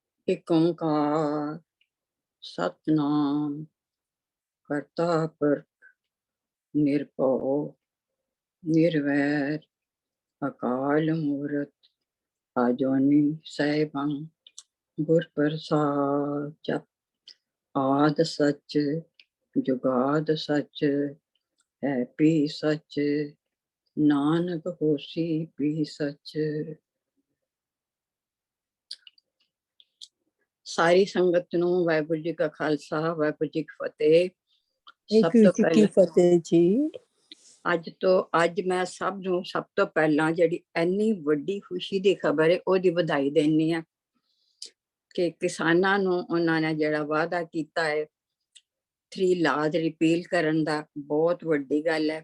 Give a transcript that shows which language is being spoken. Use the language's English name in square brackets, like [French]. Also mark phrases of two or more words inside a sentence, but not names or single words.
[Punjabi] ਇੱਕ ਓਅੰਕਾਰ ਸਤਿਨਾਮ ਕਰਤਾ ਪੁਰਖ ਨਿਰਭਉ ਨਿਰਵੈਰ ਅਕਾਲ ਮੂਰਤਿ ਅਜੂਨੀ ਸੈਭੰ ਗੁਰ ਪ੍ਰਸਾਦਿ। ਜਪੁ ਆਦਿ ਸਚੁ ਜੁਗਾਦਿ ਸਚੁ ਹੈ ਪੀ ਸਚੁ ਨਾਨਕ ਹੋਸੀ ਪੀ ਸਚੁ। ਸਾਰੀ ਸੰਗਤ ਨੂੰ ਵਾਹਿਗੁਰੂ ਜੀ ਕਾ ਖ਼ਾਲਸਾ ਵਾਹਿਗੁਰੂ ਜੀ ਕੀ ਫ਼ਤਿਹ। ਸਬ ਤੋ ਪਹਿਲੇ ਫ਼ਤਿਹ ਜੀ। ਅੱਜ ਮੈਂ ਸਭ ਤੋਂ ਪਹਿਲਾਂ ਜਿਹੜੀ ਇੰਨੀ ਵੱਡੀ ਖੁਸ਼ੀ ਦੀ ਖਬਰ ਹੈ ਉਹਦੀ ਵਧਾਈ ਦੇਣੀ ਆ ਕਿ ਕਿਸਾਨਾਂ ਨੂੰ ਉਹਨਾਂ ਨੇ ਜਿਹੜਾ ਵਾਅਦਾ ਕੀਤਾ ਹੈ 3 [English] law repeal [Punjabi] ਕਰਨ ਦਾ, ਬਹੁਤ ਵੱਡੀ ਗੱਲ ਹੈ।